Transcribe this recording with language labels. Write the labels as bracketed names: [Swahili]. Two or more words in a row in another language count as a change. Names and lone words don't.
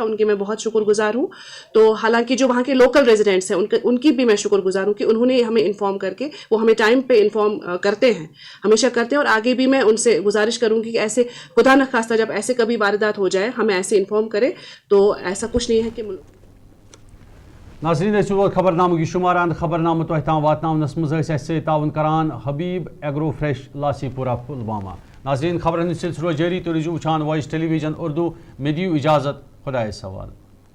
[Hindi] उनके मैं बहुत शुक्रगुजार हूँ। तो हालांकि जो वहाँ के लोकल रेजिडेंट्स हैं उनकी भी मैं शुक्रगुजार हूँ कि उन्होंने हमें इन्फॉर्म करके, वो हमें टाइम पे इन्फॉर्म करते हैं, हमेशा करते हैं। और आगे भी मैं उनसे गुजारिश करूंगी कि ऐसे खुदा न खास्ता जब ऐसे कभी वारदात हो जाए हमें ऐसे इन्फॉर्म करें। तो ऐसा कुछ नहीं है कि [Kashmiri] नाज़रीन खबरनामे शुमारान खबरनामे तह ताम वातनावनस मज ताउन करान हबीब एग्रो फ्रेश लासीपुरा पुलवामा। नाज़रीन खबरन सिलसिलो जारी तो रुझू वुचान वॉइस टेलीविजन उर्दू। मे दियो इजाज़त, खुदा सवाल।